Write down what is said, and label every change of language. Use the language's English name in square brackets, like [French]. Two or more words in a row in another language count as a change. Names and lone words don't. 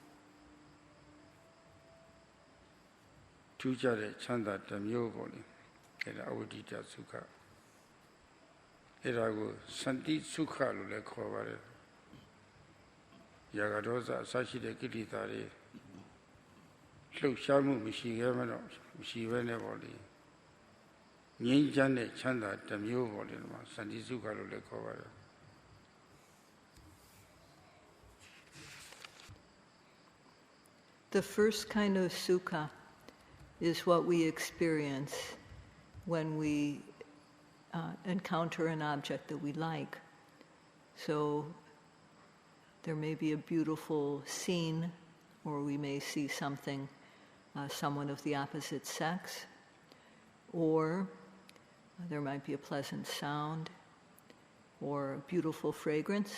[Burmese] ထူးခြားတဲ့ချမ်းသာတစ်မျိုးပေါ့လေအဲ့ဒါအဝိဒိတသုခအဲ့ဒါကိုစန္တိသုခလို့လည်းခေါ်ပါတယ်ရာဂဒေါသအစရှိတဲ့ကိလေသာတွေလှုပ်ရှားမှုမရှိခဲ့မှတော့မရှိဘဲနဲ့ပေါ့လေငြိမ်းချမ်းတဲ့ချမ်းသာတစ်မျိုးပေါ့လေဒီမှာစန္တိသုခလို့လည်းခေါ်ပါတယ် [English] The first kind of sukha is what we experience when we encounter an object that we like. So there may be a beautiful scene, or we may see something, someone of the opposite sex, or there might be a pleasant sound, or a beautiful fragrance.